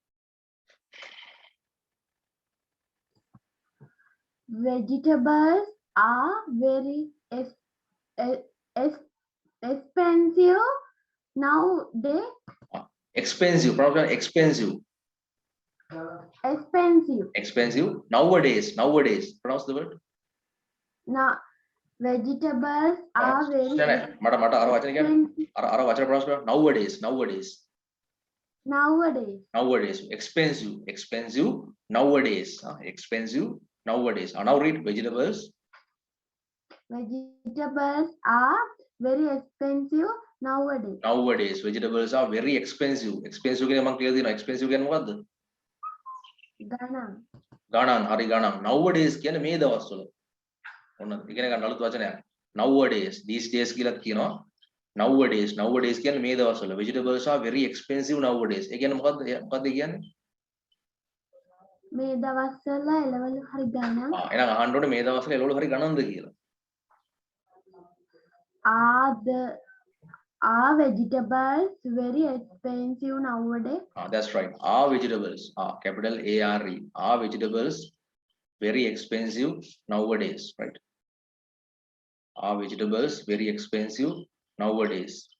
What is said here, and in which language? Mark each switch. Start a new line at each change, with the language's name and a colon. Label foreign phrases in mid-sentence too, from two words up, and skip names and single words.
English: Vegetables are very expensive nowadays. Expensive. Pronounce expensive. Expensive. Expensive. Nowadays. Nowadays. Pronounce the word. Now, vegetables are very
Sinhala: මට අර වචන කියන්නේ අර වචන pronounce කරලා
English: nowadays. Nowadays. nowadays. Nowadays. Expensive. Expensive. Nowadays. Expensive. Nowadays. Now read vegetables. Vegetables are very expensive nowadays. Nowadays. Vegetables are very expensive.
Sinhala: Expensive කියන්නේ මම කියලා දෙනවා. Expensive කියන්නේ මොකද්ද? ගණන්. ගණන්. හරි ගණන්. Nowadays කියන්නේ මේ දවස්වල. ඔන්න ඉගෙන ගන්න අලුත් වචනයක්.
English: Nowadays. These days
Sinhala: කියලා කියනවා.
English: Nowadays.
Sinhala: Nowadays කියන්නේ මේ දවස්වල.
English: Vegetables are very expensive nowadays.
Sinhala: ඒ කියන්නේ මොකද්ද? මොකද්ද කියන්නේ? මේ දවස්වල එළවලු හරි ගණන්. එහෙනම් අහන්න ඕනේ මේ දවස්වල එළවලු හරි ගණන්ද කියලා.
English: Are vegetables very expensive nowadays? That's right. Are vegetables, capital ARE. Are vegetables very expensive nowadays? Right. Are vegetables very expensive nowadays?